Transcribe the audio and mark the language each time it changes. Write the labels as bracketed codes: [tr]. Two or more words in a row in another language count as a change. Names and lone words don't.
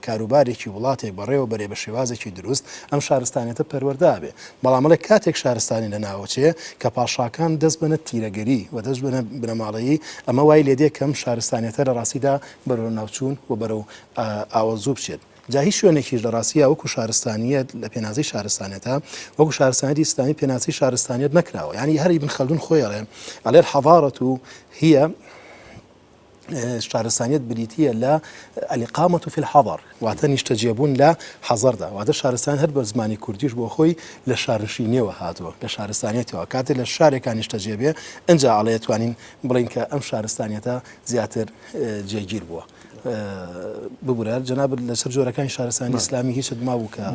[ckb] کاروبارێکی وڵاتێک بەڕێوە بەرێ بە شێوازێکی دروست ئەم شارستانیەتە پەروەردابێ بەڵامەڵێ کاتێک شارستانی لە ناوچێ کە پاشاکان دەست بنە تیرەگەری و دەست بنە بنەماڵەیی ئەمە وای لێدێ کەم شارستانیەتە لە ڕاستیدا بەرەو ناوچوون و بەرەو ئاوەزوو بچێت جا هیچ شوێنێکیش لە ڕاستیە وەکو شارستانیەت لە پێناسەی شارستانێتە وەکو شارستانیەتی ئیسلامی پێناسی شارستانیەت نەکراوە یعنی هەر ئیبن خەلدون خۆی ئەڵێ [ar] الحەضارەة هي [ckb] شارستانیت بریتیە لە [ar] الإقامة في الحضر [ckb] واتە نیشتەجێبوون لە حەزەردا واتە شارستان هەر بە زمانی کوردیش بۆ خۆی لە شارشینیەوە هاتووە لە شارستانیەتەوە کاتێک لە شارێکان نیشتەجێبێ ئەنجا ئەڵێ توانین بڵین کە ئەم شارستانیەتە زیاتر جێگیر بووە ببورە جەناب لەسەر جۆرەکانی شارستانی ئیسلامی هیچت مابوو کە